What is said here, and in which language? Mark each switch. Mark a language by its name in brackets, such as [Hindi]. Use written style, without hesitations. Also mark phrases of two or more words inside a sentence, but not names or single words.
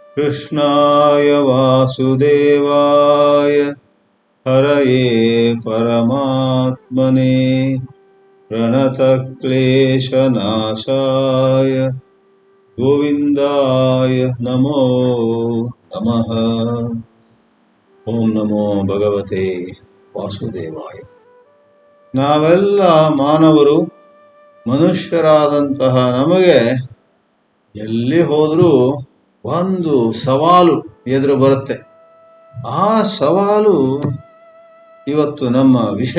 [Sanskrit] कृष्णाय वासुदेवाय हरये परमात्मने प्रणतक्लेशनाशाय गोविन्दाय नमो नमः। ಓಂ ನಮೋ ಭಗವತೆ ವಾಸುದೇವಾಯ. [Kannada] ನಾವೆಲ್ಲ ಮಾನವರು, ಮನುಷ್ಯರಾದಂತಹ ನಮಗೆ ಎಲ್ಲಿ ಹೋದರೂ ಒಂದು ಸವಾಲು ಎದುರು ಬರುತ್ತೆ. ಆ ಸವಾಲು ಇವತ್ತು ನಮ್ಮ ವಿಷಯ.